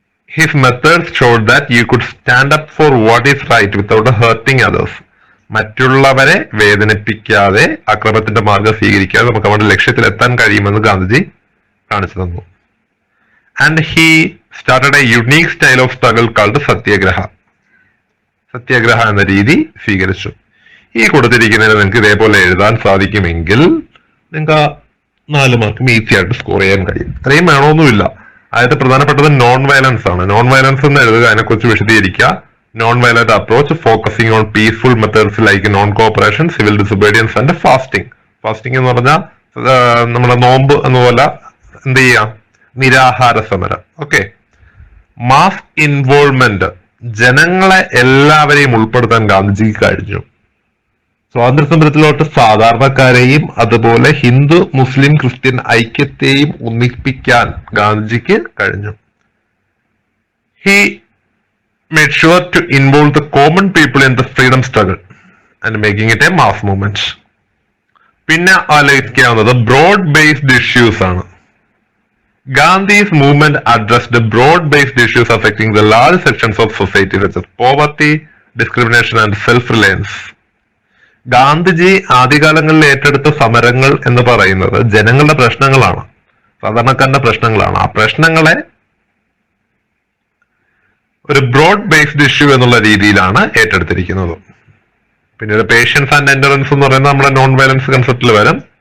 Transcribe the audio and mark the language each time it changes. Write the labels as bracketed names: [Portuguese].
[English] His methods showed that you could stand up for what is right without hurting others. [Malayalam] മറ്റുള്ളവരെ വേദനിപ്പിക്കാതെ അക്രമത്തിന്റെ മാർഗം സ്വീകരിക്കാതെ നമുക്ക് നമ്മുടെ ലക്ഷ്യത്തിൽ എത്താൻ കഴിയുമെന്ന് ഗാന്ധിജി കാണിച്ചു തന്നു. [English] And he started a unique style of struggle called satyagraha. [Malayalam] സത്യാഗ്രഹ എന്ന രീതി സ്വീകരിച്ചു. ഈ കൊടുത്തിരിക്കുന്നതിന് നിങ്ങൾക്ക് ഇതേപോലെ എഴുതാൻ സാധിക്കുമെങ്കിൽ നിങ്ങൾക്ക് 4 മാർക്കും ഈസി ആയിട്ട് സ്കോർ ചെയ്യാൻ കഴിയും. ഇത്രയും വേണമെന്നുമില്ല. ആദ്യത്തെ പ്രധാനപ്പെട്ടത് നോൺ വയലൻസ് ആണ്. നോൺ വയലൻസ് എന്ന് എഴുതുക, അതിനെക്കുറിച്ച് വിശദീകരിക്കുക. [English] Non violent approach focusing on peaceful methods like non cooperation, civil disobedience and fasting. [Malayalam] Fasting എന്ന് പറഞ്ഞാൽ നമ്മുടെ നോമ്പ് എന്നുപോലെ എന്ത് ചെയ്യാം, നിരാഹാര സമരം. ഓക്കെ. മാസ് ഇൻവോൾവ്മെന്റ്, ജനങ്ങളെ എല്ലാവരെയും ഉൾപ്പെടുത്താൻ ഗാന്ധിജിക്ക് കഴിഞ്ഞു. സ്വാതന്ത്ര്യ സമരത്തിലോട്ട് സാധാരണക്കാരെയും അതുപോലെ ഹിന്ദു മുസ്ലിം ക്രിസ്ത്യൻ ഐക്യത്തെയും ഒന്നിപ്പിക്കാൻ ഗാന്ധിജിക്ക് കഴിഞ്ഞു. [English] He made sure to involve the common people in the freedom struggle and making it a mass movement. [Malayalam] പിന്നെ ആലോചിക്കാവുന്നത് ബ്രോഡ് ബേസ്ഡ് ഇഷ്യൂസ് ആണ്. [English] Gandhi's movement addressed the broad-based issues affecting the large sections of society such as poverty, discrimination and self-reliance. [Malayalam] Gandhiji ആദ്യകാലങ്ങളിൽ ഏറ്റെടുത്ത സമരങ്ങൾ എന്ന് പറയുന്നത് ജനങ്ങളുടെ പ്രശ്നങ്ങളാണ്, സാധാരണക്കാരുടെ പ്രശ്നങ്ങളാണ്. ആ പ്രശ്നങ്ങളെ ഒരു ബ്രോഡ് ബേസ്ഡ് ഇഷ്യൂ എന്നുള്ള രീതിയിലാണ് ഏറ്റെടുത്തിരിക്കുന്നത്. പിന്നീട് പേഷ്യൻസ് ആൻഡ് എൻഡറൻസ് എന്ന് പറയുന്നത് നമ്മുടെ നോൺ വയലൻസ് കൺസെപ്റ്റിൽ വരും.